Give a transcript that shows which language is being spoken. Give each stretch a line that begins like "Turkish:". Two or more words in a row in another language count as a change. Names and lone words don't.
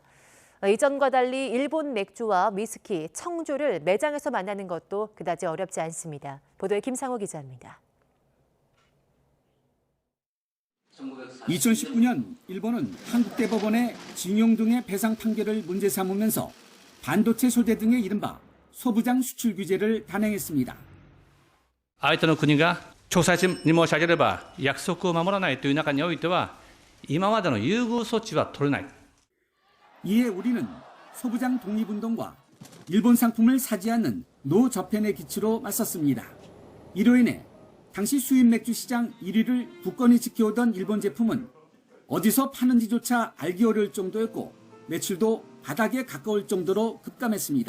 Korean: 이전과 달리 일본 맥주와 위스키, 청주를 매장에서 만나는 것도 그다지 어렵지 않습니다. 보도에 김상호 기자입니다. 2019년 일본은 한국대법원의 징용 등의 배상 판결을 문제 삼으면서 반도체 소재 등의 이른바 소부장 수출 규제를 단행했습니다.
Japanese: 相手の国が調査に申し上げれば約束を守らないという中においては今までの優遇措置は取れない。
Korean: 이에 우리는 소부장 독립운동과 일본 상품을 사지 않는 노저펜의 기치로 맞섰습니다. 이로 인해 당시 수입 맥주 시장 1위를 굳건히 지켜오던 일본 제품은 어디서 파는지조차 알기 어려울 정도였고 매출도 바닥에 가까울 정도로 급감했습니다.